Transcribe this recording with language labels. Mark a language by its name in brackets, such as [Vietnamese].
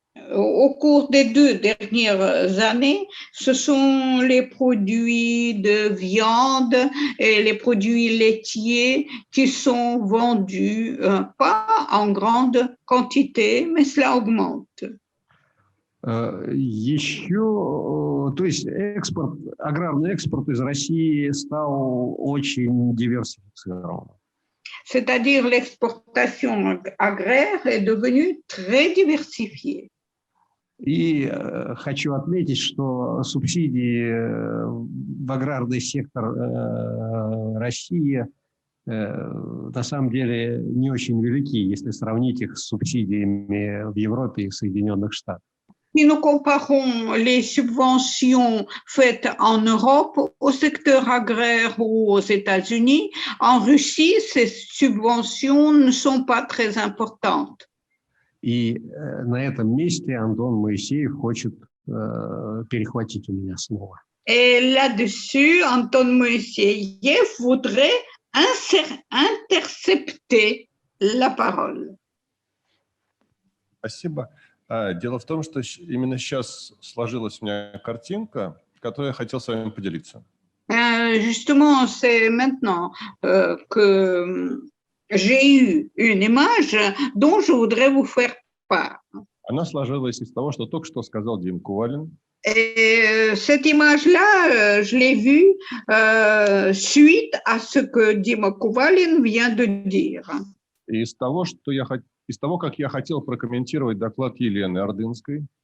[French] Au cours des 2 dernières années, ce sont les produits de viande et les produits laitiers qui sont vendus, pas en grande quantité, mais cela augmente. [Russian] Еще, то есть аграрный экспорт из России стал очень диверсифицирован. [French] C'est-à-dire l'exportation agraire est devenue très diversifiée. [Russian] И хочу отметить, что субсидии в аграрный сектор России на самом деле не очень велики, если сравнить их с субсидиями в Европе и в Соединенных Штатах. [French] Si nous comparons les subventions faites en Europe au secteur agraire ou aux États-Unis, en Russie, ces subventions ne sont pas très importantes. [Russian] И на этом месте Антон Моисеев хочет перехватить у меня слово. [French] Et là-dessus, Anton Moïseyev voudrait intercepter la parole. [Russian] Спасибо. Дело в том, что именно сейчас сложилась у меня картинка, которой я хотел с вами поделиться. [French] Justement, c'est maintenant que j'ai eu une image dont je voudrais vous faire part. [Russian] Она сложилась из того, что только что сказал Дим Кувалин. [French] Et cette image-là, je l'ai vue suite à ce que Dima Kovalin vient de dire. [Russian] И из того, как я хотел прокомментировать доклад Елены Ордынской.